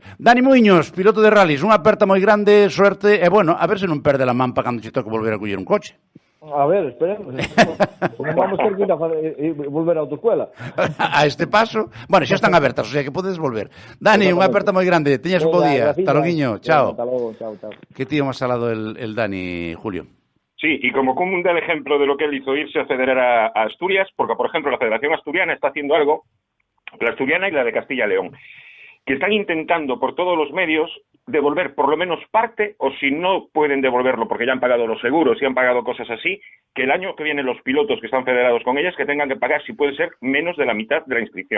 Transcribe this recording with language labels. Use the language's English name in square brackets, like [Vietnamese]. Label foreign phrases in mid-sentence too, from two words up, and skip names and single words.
[Galician] Dani Muiños, piloto de rallies, unha aperta moi grande, suerte, e bueno, a ver se non perde la man para cando che toque volver a coller un coche. A ver, esperemos. Non vamos ter que ir a volver a autoescuela. A este paso, bueno, xa están abertas, o sea que podes volver. Dani, unha aperta moi grande, teñas un bo día. Hasta loguiño, chao. Hasta logo, chao. Que tío máis salado el Dani, Julio. [Spanish] Sí, y como un del ejemplo de lo que él hizo irse a federar a Asturias, porque, por ejemplo, la Federación Asturiana está haciendo algo, la asturiana y la de Castilla y León, que están intentando por todos los medios devolver por lo menos parte, o si no pueden devolverlo porque ya han pagado los seguros y han pagado cosas así, que el año que viene los pilotos que están federados con ellas que tengan que pagar, si puede ser, menos de la mitad de la inscripción.